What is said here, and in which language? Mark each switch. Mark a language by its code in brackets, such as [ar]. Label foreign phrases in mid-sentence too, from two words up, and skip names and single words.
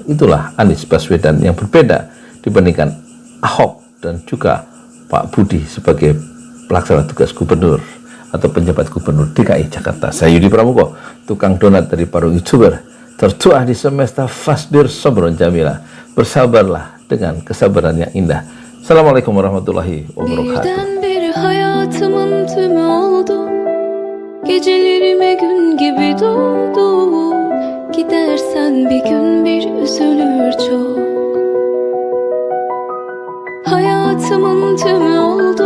[id] Itulah Anies Baswedan yang berbeda dibandingkan Ahok dan juga Pak Budi sebagai pelaksana tugas gubernur atau penjabat gubernur DKI Jakarta. Saya Yudi Pramuko, tukang donat dari para YouTuber, tertuah di semesta [ar] فاصبر صبرا جميلا. [id] Bersabarlah dengan kesabaran yang indah. [ar] السلام عليكم ورحمة الله وبركاته. [tr] Birdenbire hayatımın tümü oldu. Gecelerime gün gibi doğdu. Gidersen bir gün bir üzülür çok. Hayatımın tümü oldu.